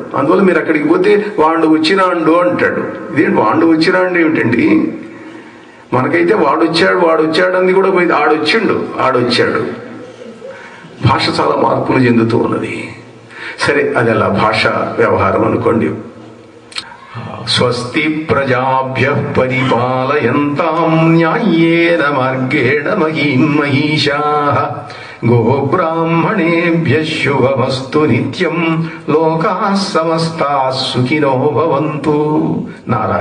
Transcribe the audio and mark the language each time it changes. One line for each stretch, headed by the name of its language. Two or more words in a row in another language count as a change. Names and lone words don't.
Telugu: అందువల్ల మీరు అక్కడికి పోతే వాడు వచ్చిరాండు అంటాడు. ఇదేంటి వాడు వచ్చిరాండు ఏమిటండి? మనకైతే వాడొచ్చాడు అంది కూడా పోయింది, ఆడొచ్చాడు. భాష చాలా మార్పులు చెందుతూ ఉన్నది. సరే, అది అలా భాష వ్యవహారం అనుకోండి.
Sanskrit: స్వస్తి ప్రజాభ్యః పరిపాలయంతాం న్యాయేన మార్గేణ మహీం మహీషాః గోబ్రాహ్మణేభ్యః శుభమస్తు నిత్యం లోకాః సమస్తాః సుఖినో భవంతు.